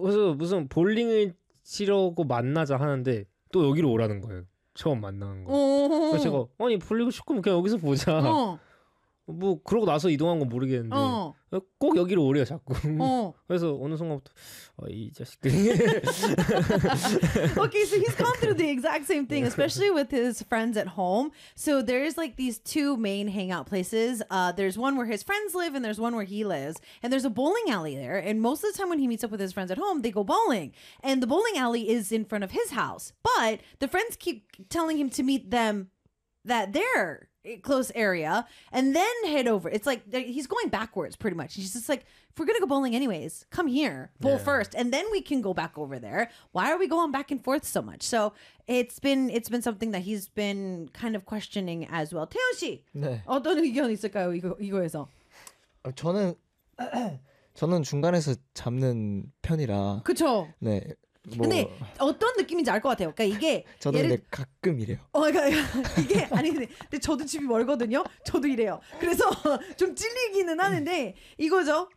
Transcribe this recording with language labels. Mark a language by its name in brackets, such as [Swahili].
[Korean] 그래서 무슨 볼링을 치려고 만나자 하는데 또 여기로 오라는 거예요. 처음 만나는 거. 그래서 제가 아니 볼링을 치고 그냥 여기서 보자. 뭐 그러고 나서 이동한 건 모르겠는데 꼭 여기로 오래요 자꾸. 그래서 어느 순간부터 이 자식들. [English] Okay, so he's gone through the exact same thing, especially with his friends at home. So there's like these two main hangout places. There's one where his friends live, and there's one where he lives. And there's a bowling alley there. And most of the time when he meets up with his friends at home, they go bowling. And the bowling alley is in front of his house, but the friends keep telling him to meet them that they're. Close area and then head over. It's like he's going backwards pretty much. He's just like, if we're gonna go bowling anyways, come here, bowl first, and then we can go back over there. Why are we going back and forth so much? So it's been something that he's been kind of questioning as well. [Korean] 태연 씨, 네. 어떤 의견 있을까요? 이거에서 저는 중간에서 잡는 편이라. 그렇죠. 네. 뭐... 근데 어떤 느낌인지 알 것 같아요. 그러니까 이게 저도 얘를... 근데 가끔 이래요. 이게 아니 근데 저도 집이 멀거든요. 저도 이래요. 그래서 좀 찔리기는 하는데 이거죠.